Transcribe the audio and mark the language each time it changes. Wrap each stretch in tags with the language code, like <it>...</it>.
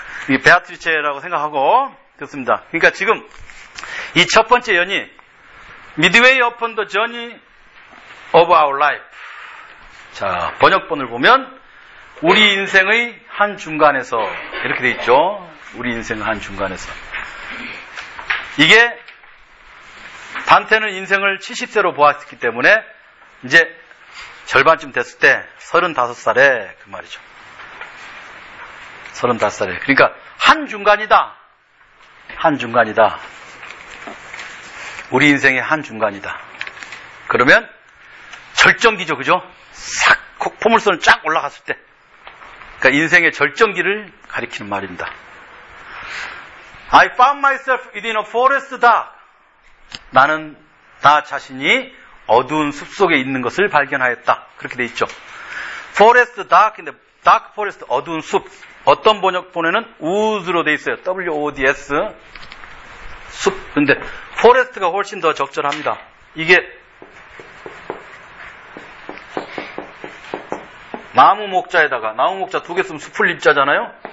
<ko>이 베아트리체라고 생각하고 좋습니다. 그러니까 지금 이 첫 번째 연이</ko> <en>Midway upon the journey of our life.</en> <ko>자, 번역본을 보면, 우리 인생의 한 중간에서. 이렇게 돼 있죠? 우리 인생의 한 중간에서. 이게, 단테는 인생을 70세로 보았기 때문에, 이제 절반쯤 됐을 때, 35살에, 그 말이죠. 35살에. 그러니까, 한 중간이다. 한 중간이다. 우리 인생의 한 중간이다. 그러면 절정기죠, 그죠? 싹 포물선을 쫙 올라갔을 때, 그러니까 인생의 절정기를 가리키는 말입니다.</ko> <en>I found myself within a forest dark.</en> <ko>나는 나 자신이 어두운 숲속에 있는 것을 발견하였다. 그렇게 돼 있죠. Forest dark인데 dark forest 어두운 숲. 어떤 번역본에는 woods로 돼 있어요. woods 숲. 근데 forest가 훨씬 더 적절합니다. 이게 나무 목자에다가 나무 목자 두 개 쓰면 숲을 입자잖아요.</ko>